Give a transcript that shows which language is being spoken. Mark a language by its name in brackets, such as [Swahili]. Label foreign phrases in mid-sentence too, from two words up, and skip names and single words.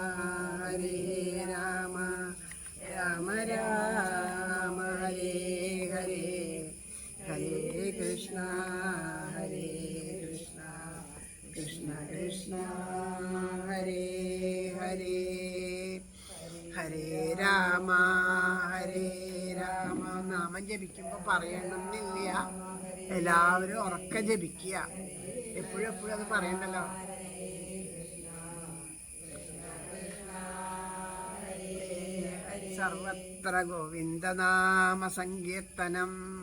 [Sanskrit] രാമ രാമ ഹരേ ഹരേ, ഹരേ കൃഷ്ണ കൃഷ്ണ കൃഷ്ണ ഹരേ ഹരേ, ഹരേ രാമ [Malayalam] നാമം ജപിക്കുമ്പോൾ പറയണമെന്നില്ല, എല്ലാവരും ഉറക്കെ ജപിക്കുക. എപ്പോഴും അത് പറയണ്ടല്ലോ. [Sanskrit] സർവത്ര ഗോവിന്ദനാമ സങ്കീർത്തനം.